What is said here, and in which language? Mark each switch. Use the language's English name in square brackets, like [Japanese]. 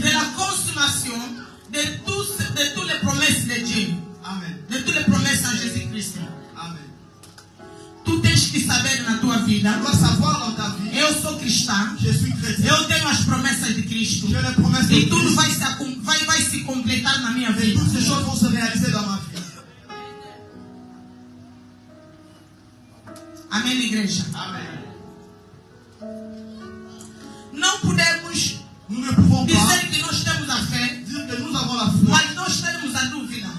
[French] de la consommation de toutes les promesses de Dieu. Amen. De toutes les promesses en Jésus-Christ. Amen. [Portuguese] Tu tens que saber na tua vida. [French] Tu dois savoir dans ta vie, [Portuguese] Eu sou cristã. [French] je suis chrétien. [Portuguese] Eu tenho as promessas de Cristo. [French] J'ai les promesses de [Portuguese] E tudo [French] Christ. [Portuguese] vai se completar na minha [French] Et [Portuguese] vida. [French] toutes ces choses vont se réaliser dans ma vie. [Portuguese] Amém, igreja? [French] Amen. [Portuguese] Não podemos [French] Nous ne pouvons pas [Portuguese] dizer que nós temos a fé, [French] dire que nous avons la foi, [Portuguese] mas nós temos a dúvida.